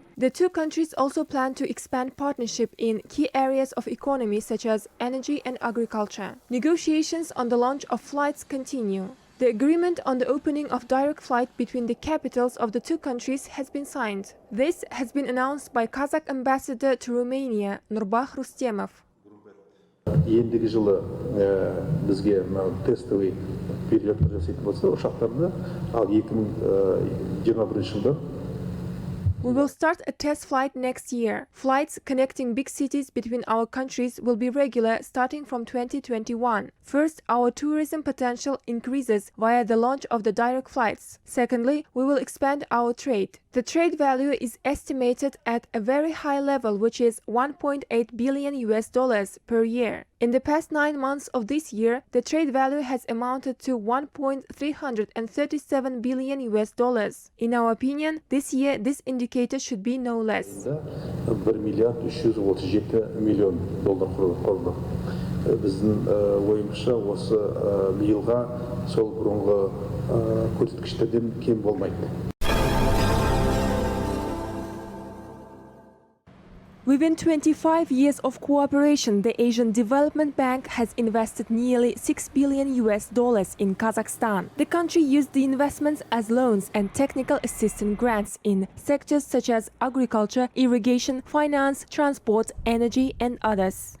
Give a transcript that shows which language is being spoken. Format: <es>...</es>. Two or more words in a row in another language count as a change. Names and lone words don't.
<en>The two countries also plan to expand partnership in key areas of economy such as energy and agriculture. Negotiations on the launch of flights continue. The agreement on the opening of direct flight between the capitals of the two countries has been signed. This has been announced by Kazakh ambassador to Romania, Nurbah Rustemov.</en> <kk>Ендігі жылы бізге тестовый перелеттер жасайтын болса ұшақтарды, ал 2021 жылдан</kk> <en>We will start a test flight next year. Flights connecting big cities between our countries will be regular starting from 2021. First, our tourism potential increases via the launch of the direct flights. Secondly, we will expand our trade. The trade value is estimated at a very high level, which is $1.8 billion per year. In the past 9 months of this year, the trade value has amounted to $1.337 billion. In our opinion, this year this indicator should be no less.</en> <kk>$1 миллиард 337 миллион құрды. Біздің ойымызша осы биылға сол бұрынғы көрсеткіштерден кем болмайды.</kk> <en>Within 25 years of cooperation, the Asian Development Bank has invested nearly $6 billion in Kazakhstan. The country used the investments as loans and technical assistance grants in sectors such as agriculture, irrigation, finance, transport, energy, and others.</en>